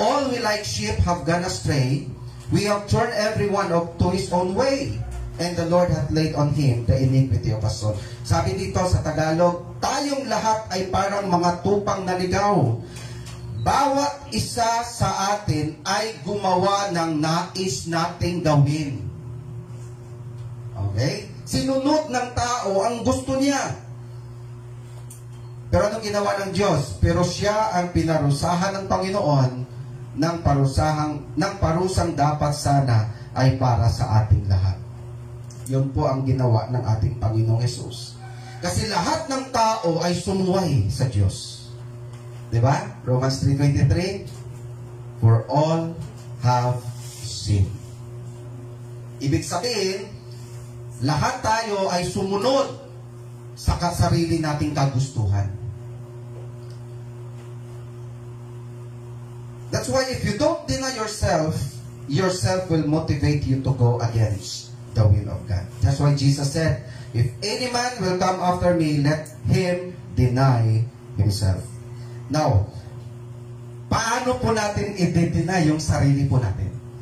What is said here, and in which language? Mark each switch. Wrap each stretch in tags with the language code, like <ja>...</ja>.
<en>All we like sheep have gone astray, we have turned everyone to his own way, and the Lord hath laid on him the iniquity of us all.</en> <tl>Sabi dito sa Tagalog, tayong lahat ay parang mga tupang naligaw. Bawat isa sa atin ay gumawa ng nais nating gawin. Okay? Sinunod ng tao ang gusto niya. Pero anong ginawa ng Diyos? Pero siya ang pinarusahan ng Panginoon ng parusang dapat sana ay para sa ating lahat. Yun po ang ginawa ng ating Panginoong Hesus. Kasi lahat ng tao ay sumuway sa Diyos. Diba?</tl> <en>Romans 3:23, for all have sinned.</en> <tl>Ibig sabihin, lahat tayo ay sumunod sa sarili nating kagustuhan.</tl> <en>That's why if you don't deny yourself, yourself will motivate you to go against the will of God. That's why Jesus said, if any man will come after me, let him deny himself.</en> <tl>Now, paano po natin i-deny yung sarili po natin?</tl>